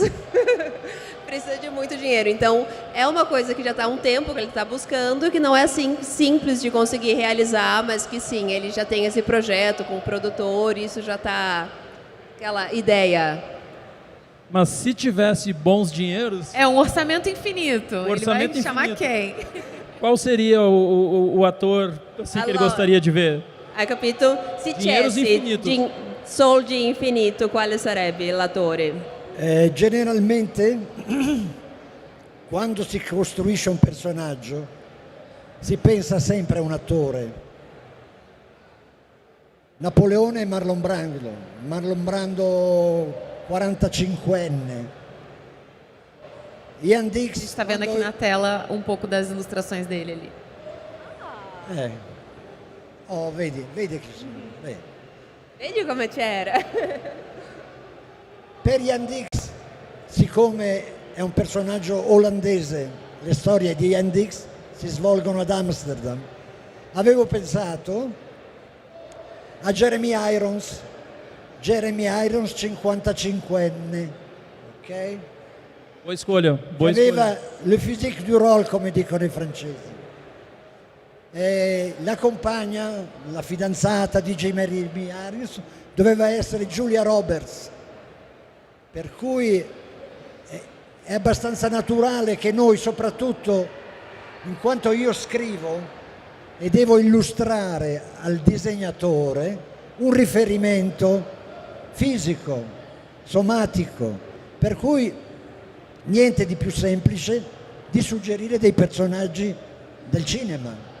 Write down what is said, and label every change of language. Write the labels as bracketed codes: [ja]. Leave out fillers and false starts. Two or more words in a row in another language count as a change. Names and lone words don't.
[pt] Precisa de muito dinheiro. Então, é uma coisa que já está há um tempo que ele está buscando, que não é assim simples de conseguir realizar, mas que sim, ele já tem esse projeto com o produtor, isso já está aquela ideia. Mas se tivesse bons dinheiros, É um orçamento infinito. Orçamento Ele vai chamar infinito. quem? qual seria o ator assim, que ele [it] Allora, [pt] gostaria de ver? [it] Hai capito? Se [pt] Dinheiros [it] c'è [pt] infinitos. [it] soldi infinito, quale sarebbe l'attore? Generalmente, quando si costruisce un personaggio, si pensa sempre a un attore. Napoleone e Marlon Brando 45enne. Ian Dix. [pt] A gente está vendo aqui na tela um pouco das ilustrações dele ali. [it] Oh, vedi che vedi. Vedi come c'era? Per Ian Dix, siccome è un personaggio olandese, le storie di Ian Dix si svolgono ad Amsterdam, avevo pensato a Jeremy Irons 55enne, ok? [pt] Boa escolha, boa [it] Aveva [pt] escolha. [fr] le physique du rôle, [it] come dicono i francesi. E la compagna, la fidanzata di Jeremy Irons, doveva essere Julia Roberts. Per cui è abbastanza naturale che noi, soprattutto in quanto io scrivo e devo illustrare al disegnatore un riferimento fisico, somatico, per cui niente di più semplice di suggerire dei personaggi del cinema.